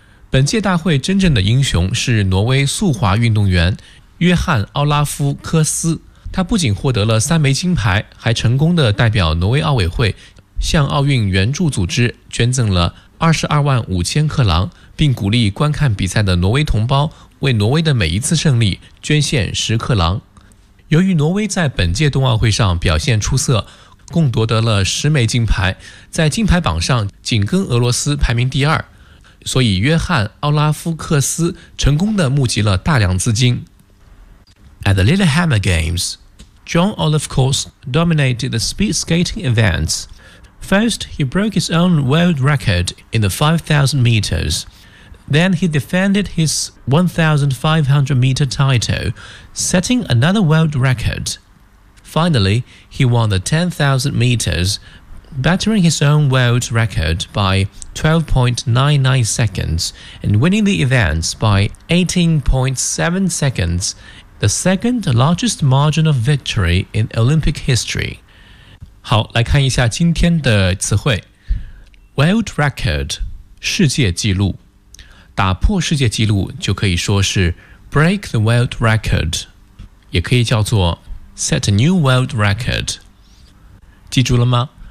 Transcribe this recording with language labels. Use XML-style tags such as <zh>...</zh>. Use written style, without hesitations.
<zh>本届大会真正的英雄是挪威速滑运动员约翰·奥拉夫·科斯，他不仅获得了3枚金牌，还成功地代表挪威奥委会向奥运援助组织捐赠了22万5千克朗，并鼓励观看比赛的挪威同胞为挪威的每一次胜利捐献10克朗。由于挪威在本届冬奥会上表现出色，共夺得了10枚金牌，在金牌榜上紧跟俄罗斯排名第二，所以约翰·奥拉夫·克斯成功地募集了大量资金。</zh> <en>At the Lillehammer Games, John Olive Kors dominated the speed skating events. First, he broke his own world record in the 5,000 meters. Then he defended his 1,500-meter title, setting another world record. Finally, he won the 10,000 meters, bettering his own world record by 12.99 seconds and winning the events by 18.7 seconds. The second largest margin of victory in Olympic history.</en> <zh>好，来看一下今天的词汇。 World record, 世界纪录。打破世界纪录就可以说是</zh> <en>break the world record,</en> <zh>也可以叫做</zh> <en>set a new world record.</en> <zh>记住了吗？</zh>